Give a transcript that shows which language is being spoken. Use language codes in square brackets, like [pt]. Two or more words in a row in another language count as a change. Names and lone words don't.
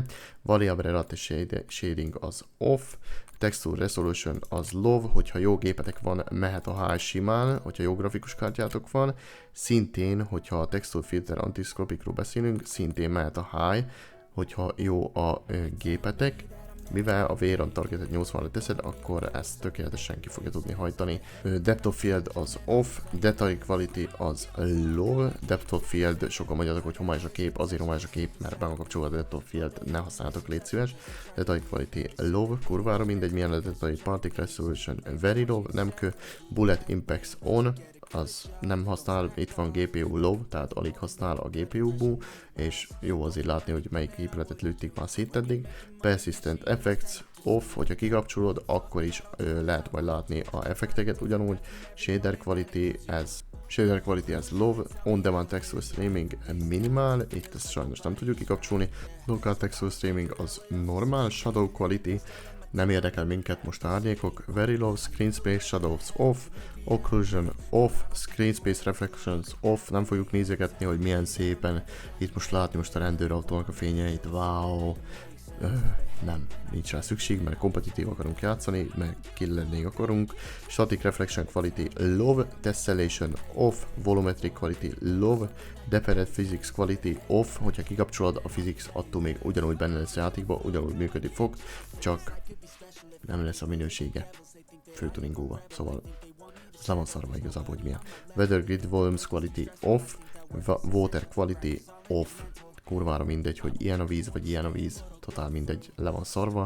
[en] Variable Relative Shading [hu] az off, [en] Texture Resolution [hu] az low, hogyha jó gépetek van, mehet a high simán, hogyha jó grafikus kártyátok van, szintén, hogyha a [en] Texture Filter [hu] Antiscopicról beszélünk, szintén mehet a high, hogyha jó a gépetek. Mivel a VRAM targetet 80-ra teszed, akkor ezt tökéletesen ki fogja tudni hajtani. [en] Depth of Field az off, Detail Quality az low, Depth of Field, [hu] sokan mondjátok, hogy homályos a kép, azért homályos a kép, mert be van kapcsolva a [en] Depth of Field, [hu] ne használjátok, légy szíves. [en] Detail Quality low, [hu] kurvára mindegy, milyen a [en] Detail Particle Resolution very low, [hu] nem kö, [en] Bullet Impacts on, [hu] az nem használ, itt van [en] GPU low, [hu] tehát alig használ a GPU-ból, és jó azért látni, hogy melyik épületet lőtték már szét eddig. [en] Persistent Effects off, [hu] hogyha kikapcsolod, akkor is lehet majd látni a effekteket ugyanúgy. [en] Shader Quality, [hu] ez [en] Shader Quality [hu] az low, [en] On Demand Texture Streaming [hu] minimál, itt ezt sajnos nem tudjuk kikapcsolni. [en] Local Texture Streaming [hu] az normál, [en] Shadow Quality, [hu] nem érdekel minket most árnyékok, [en] Very Low, Screen Space Shadows off, Occlusion off, Screen Space Reflections off, [hu] nem fogjuk nézegetni, hogy milyen szépen itt most látni most a rendőrautónak a fényeit, wow. Nem, nincs rá szükség, mert kompetitív akarunk játszani, mert killenni akarunk. [en] Static Reflection Quality low, Tessellation off, Volumetric Quality low, Dependent Physics Quality off, [hu] hogyha kikapcsolod a physics, attól még ugyanúgy benne lesz a játékban, ugyanúgy működni fog, csak nem lesz a minősége főtuningóba, szóval ez le van szarva igazából, hogy milyen. [en] Weather Grid Volumes Quality off, Water Quality off, [hu] kurvára mindegy, hogy ilyen a víz, vagy ilyen a víz, totál mindegy, le van szarva.